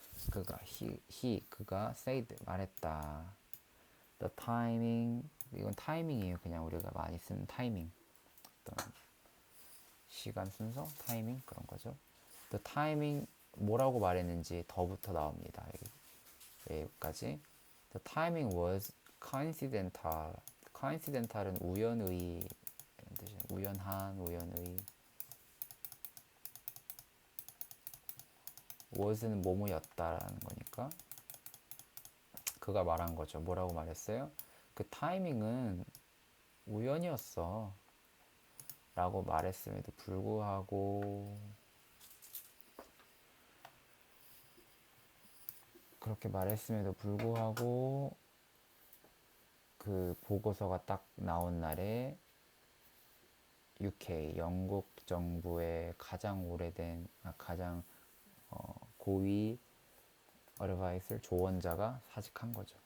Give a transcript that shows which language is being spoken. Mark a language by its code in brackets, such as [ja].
[ko] 그가 said 말했다. [en] The timing [ko] 이건 타이밍이에요. 그냥 우리가 많이 쓰는 타이밍. 어떤 시간 순서, 타이밍 그런 거죠. [en] The timing [ko] 뭐라고 말했는지 더부터 나옵니다. 여기까지. [en] The timing was coincidental. [ko] coincidental은 우연의 이런 뜻이에요. 우연한, 우연의. was는 뭐뭐였다라는 거니까 그가 말한 거죠. 뭐라고 말했어요? 그 타이밍은 우연이었어. 라고 말했음에도 불구하고 그렇게 말했음에도 불구하고 그 보고서가 딱 나온 날에 UK 영국 정부의 가장 오래된 가장 고위 어드바이스 조언자가 사직한 거죠.